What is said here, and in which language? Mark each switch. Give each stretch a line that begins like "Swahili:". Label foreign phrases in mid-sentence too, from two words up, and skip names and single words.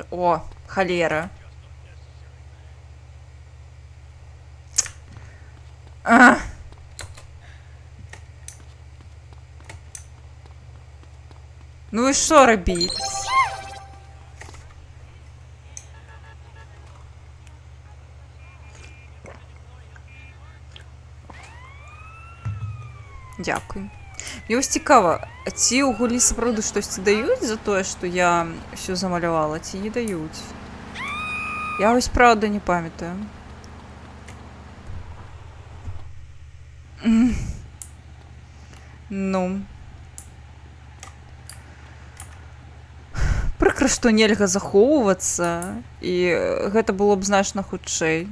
Ukrainian: О, холера. Ну і що робіть? Дякую. Мені ось цікаво,
Belarusian: а ці у гулі сапраўды штосьці даюць за тое, што я все замалявала, ці не даюць?
Ukrainian: Я ось правда не памятаю. Ну.
Belarusian: Прыкра, што нельга захоўвацца, і гэта было б значна хутчэй.